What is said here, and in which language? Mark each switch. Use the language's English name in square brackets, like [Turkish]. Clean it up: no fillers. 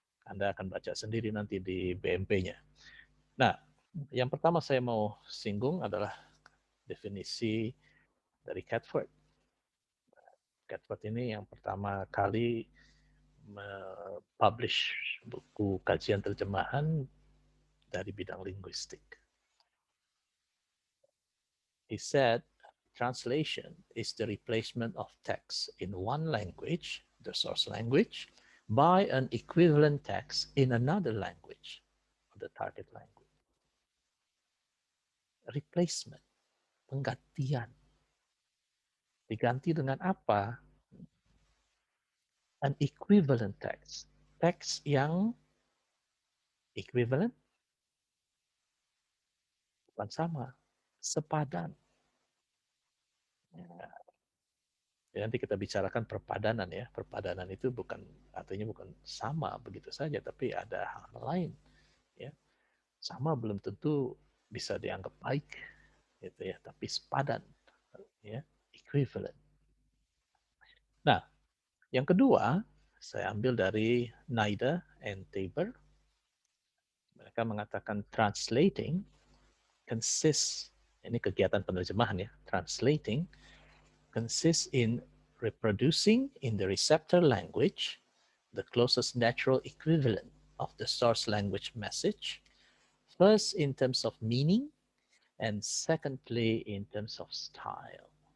[Indonesian] Anda akan baca sendiri nanti di BMP-nya. Nah, yang pertama saya mau singgung adalah definisi dari Catford. Catford ini yang pertama kali publish buku kajian terjemahan dari bidang linguistik. [English] He said, translation is the replacement of text in one language, the source language, by an equivalent text in another language, the target language. [Indonesian] Replacement, penggantian. Diganti dengan apa? [English] An equivalent text. [Indonesian] Teks yang equivalent, bukan sama, sepadan. Ya, nanti kita bicarakan perpadanan ya. Perpadanan itu bukan artinya bukan sama begitu saja, tapi ada hal lain. Ya, sama belum tentu bisa dianggap baik, gitu ya. Tapi sepadan, ya, equivalent. Nah, yang kedua saya ambil dari Naida and Tabor. Mereka mengatakan [English] translating consists [Indonesian] ini kegiatan penerjemahan ya, [English] translating consists in reproducing in the receptor language the closest natural equivalent of the source language message, first in terms of meaning, and secondly in terms of style.